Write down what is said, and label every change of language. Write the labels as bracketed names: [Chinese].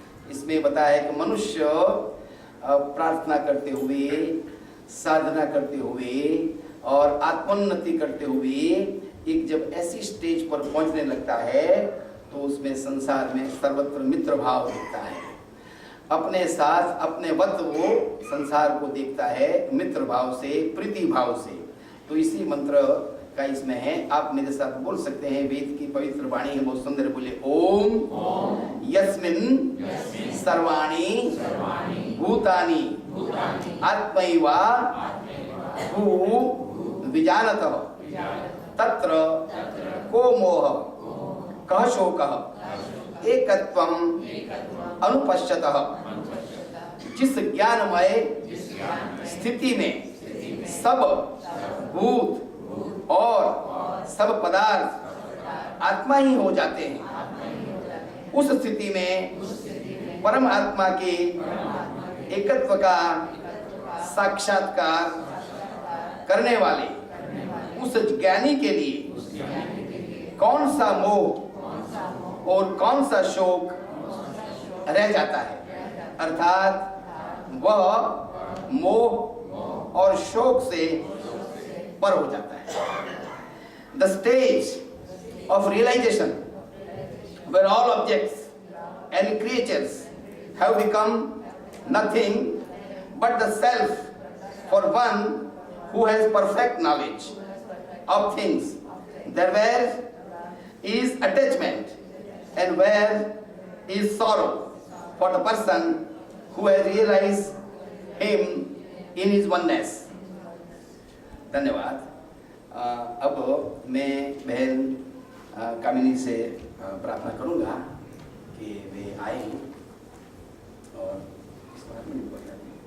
[Hindi] इसमें बताया है कि मनुष्य प्रार्थना करते हुए, साधना करते हुए और आत्मोन्नति करते हुए एक जब ऐसी स्टेज पर पहुंचने लगता है तो उसमें संसार में सर्वत्र मित्र भाव दिखता है। अपने साथ अपने वत वो संसार को देखता है मित्र भाव से, प्रीति भाव से। तो इसी मंत्र का इसमें है। आप मेरे साथ बोल सकते हैं। वेद की पवित्र वाणी है, बहुत सुंदर। [Sanskrit] बोले, ओम यस्मिन् सर्वाणि भूतानि आत्मैवा भू विजानतः तत्र को मोह कः शोकः एकत्वम् अनुपश्यतः। [Hindi] जिस ज्ञानमय स्थिति में सब भूत और सब पदार्थ आत्मा ही हो जाते हैं, उस स्थिति में परम आत्मा के एकत्व का साक्षात्कार करने वाले उस ज्ञानी के लिए कौन सा मोह और कौन सा शोक रह जाता है। अर्थात वह मोह और शोक से पर हो जाता है। [English] The stage of realization where all objects and creatures have become nothing but the self for one who has perfect knowledge of things. There where is attachment and where is sorrow for the person who has realized him in his oneness. [Hindi] धन्यवाद। अब मैं बहन कामिनी से प्रार्थना करूंगा कि वे आए और इस बारे में बताएं।